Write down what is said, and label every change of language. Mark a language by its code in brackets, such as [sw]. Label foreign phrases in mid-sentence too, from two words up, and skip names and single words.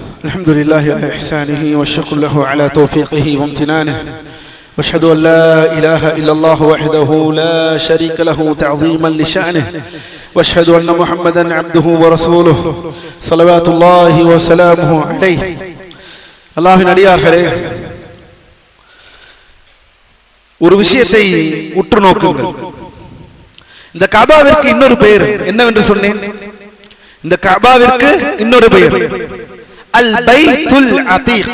[ar] الحمد لله على إحسانه والشكر له على توفيقه وامتنانه واشهد أن لا إله إلا الله وحده لا شريك له تعظيما لشأنه واشهد أن محمدا عبده ورسوله صلوات الله وسلامه عليه. [ta] அல்லாஹ்வின் அடியார்களே, ஒரு விஷயத்தை உற்று நோக்குங்கள். இந்த கஅபாவிற்கு இன்னொரு பெயர் என்னவென்று சொன்னேன்? இந்த கஅபாவிற்கு இன்னொரு பெயர் அல் பைத்துல் அதீக்.